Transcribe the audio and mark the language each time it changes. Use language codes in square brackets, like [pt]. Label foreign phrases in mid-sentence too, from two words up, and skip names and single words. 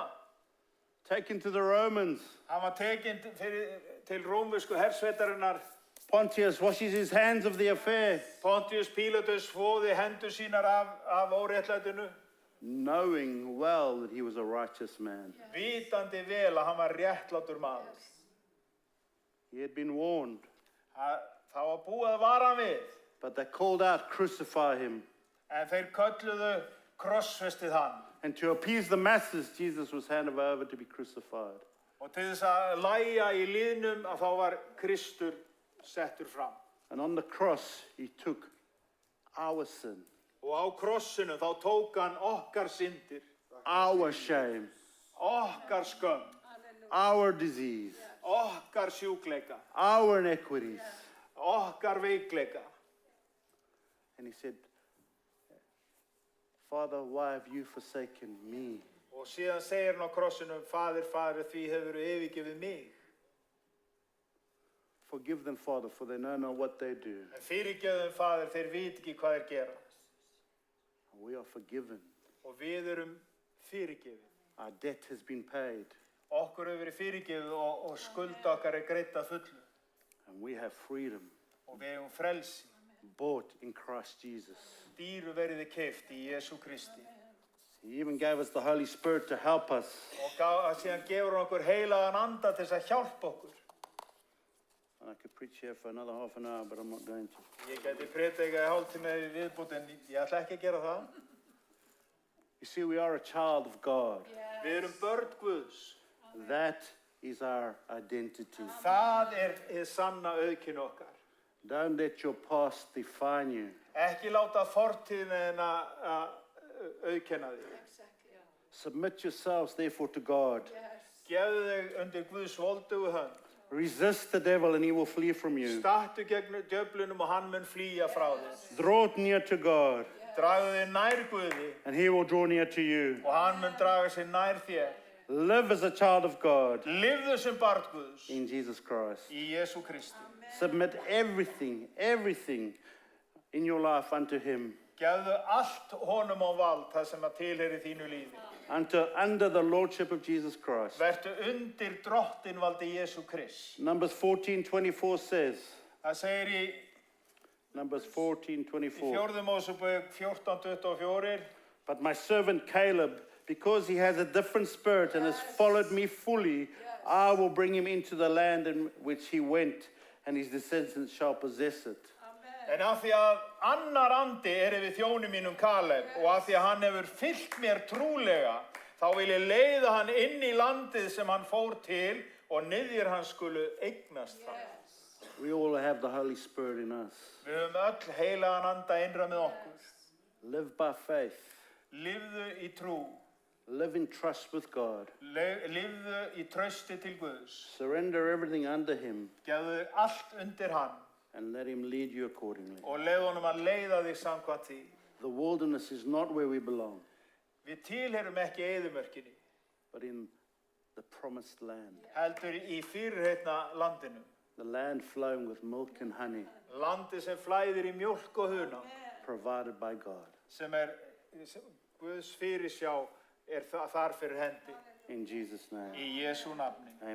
[en] Taken to the Romans. [is] Hann var tekinn til rómversku hersveitarinnar. [en] Pontius washes his hands of the affair, [is] Pontius Pílatus þvoði hendur sínar af óréttlætinu, [en] knowing well that he was a righteous man. [is] vitandi vel að hann var réttlátur maður. [en] He had been warned, [is] Það var búið að vara hann við, [en] but they called out, crucify him. [is] en þeir kölluðu krossfestið hann. [en] And to appease the masses, Jesus was handed over to be crucified. [is] Og til þess að lægja í liðnum að þá var Kristur settur fram. [en] And on the cross, he took our sin, [is] Og á krossinum þá tók hann okkar syndir, [en] our shame, [is] okkar skömm, [en] our disease, [is] okkar sjúkleika, [en] our iniquities. [is] okkar veikleika. [en] And he said, Father, why have you forsaken me? [is] Og síðan segir hann á krossinum, Faðir, því hefur yfirgefið mig. [en] Forgive them, Father, for they know not what they do. [is] En fyrirgefðu þeim, Faðir, þeir vita ekki hvað þeir gera. [en] We are forgiven. [is] Og við erum fyrirgefið. [en] Our debt has been paid. [is] Okkur hefur verið fyrirgefið og skuld okkar greidd að fullu. [en] And we have freedom, [is] Og við eigum frelsi. [en] bought in Christ Jesus. [is] Dýru verið keypt í Jesú Kristi. [en] He even gave us the Holy Spirit to help us. [is] Og síðan gefur hann okkur heilagan anda til þess að hjálpa okkur. [en] And I could preach here for another half an hour, but I'm not going to. [is] Ég geti predikað í hálftíma í viðbót, en ég ætla ekki að gera það. [en] You see, we are a child of God. [is] Við erum börn Guðs. [en] That is our identity. [is] Það hið sanna auðkyn okkar. [en] Don't let your past define you. [is] Ekki láta fortíðin að auðkenna þig. [en] Submit yourselves, therefore, to God. [is] Gefðu þig undir Guðs voldugu hönd. [en] Resist the devil and he will flee from you. [is] Stattu gegn djöflunum og hann mun flýja frá þér. [en] Draw near to God [is] Dragðu þig nær Guði [en] and he will draw near to you. [is] og hann mun draga sig nær þér. [en] Live as a child of God [is] Lifðu sem barn Guðs [en] in Jesus Christ. [is] í Jesú Kristi. [en] Submit everything in your life unto him. [is] Gefðu allt honum á vald það sem að tilheyri þínu lífi. [en] Under the lordship of Jesus Christ. [is] Vertu undir drottinvaldi Jesú Krist. [en] Numbers 14:24 says, [is] Það segir í [en] Numbers 14:24. [is] 4. Mósebók 14:24. [en] But my servant Caleb, because he has a different spirit and has followed me fully, I will bring him into the land in which he went, and his descendants shall possess it. [is] En af því að annar andi yfir þjóni mínum Kaleb og af því að hann hefur fylgt mér trúlega, þá vil ég leiða hann inn í landið sem hann fór til og niðjir hann skulu eignast það. [en] We all have the Holy Spirit in us. [is] Við höfum öll heilagan anda innra með okkur. [en] Live by faith. [is] Lifðu í trú. [en] Live in trust with God. [is] Lifðu í trausti til Guðs. [en] Surrender everything under him [is] Gefðu allt undir hann [en] and let him lead you accordingly. [is] og leiðu honum að leiða þig samkvæmt því. [en] The wilderness is not where we belong, [is] Við tilheyrum ekki eyðimörkinni, [en] but in the promised land. [is] heldur í fyrirheitna landinu. [en] The land flowing with milk and honey, [is] Landi sem flæðir í mjólk og hunang, [en] provided by God. [is] sem Guðs fyrirsjá þar fyrir hendi. [en] In Jesus' name. [is] Í Jesú nafni.